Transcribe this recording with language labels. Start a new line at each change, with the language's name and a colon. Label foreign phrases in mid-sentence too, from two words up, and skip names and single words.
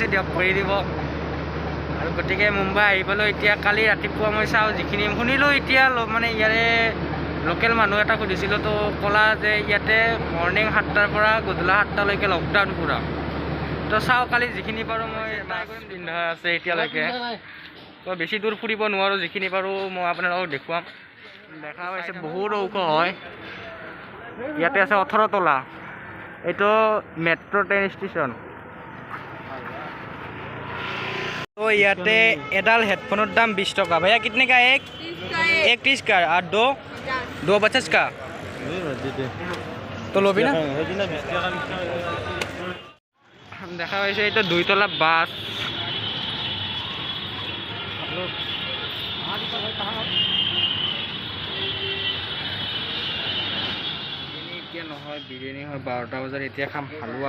Assamese: দিয়ক কৰি দিব আৰু গতিকে মুম্বাই আহি পালোঁ এতিয়া কালি ৰাতিপুৱা মই চাওঁ যিখিনি শুনিলোঁ এতিয়া মানে ইয়াৰে লোকেল মানুহ এটা সুধিছিলোঁ তো ক'লা যে ইয়াতে মৰ্ণিং 7টাৰ পৰা গধূলা 7টালৈকে লকডাউন পুৰা তো চাওঁ কালি যিখিনি পাৰোঁ মই ট্ৰাই কৰিম পিন্ধা আছে এতিয়ালৈকে তো বেছি দূৰ ফুৰিব নোৱাৰোঁ যিখিনি পাৰোঁ মই আপোনালোকক দেখুৱাম দেখা পাইছে বহুত ওখ হয়। ইয়াতে আছে 18 তলা। এইটো মেট্ৰ' ট্ৰেইন ষ্টেচন। তো ইয়াতে এডাল হেডফোনৰ দাম 20 টকা।
Hindi: भैया कितने का एक? 30 का। और दो 50 का। तो लो भी ना।
Assamese: দেখা পাইছে এইটো 2 তলা বাস। এতিয়া নহয় বিৰিয়ানী হয় 12টা বজাত। এতিয়া খাম হালুৱা।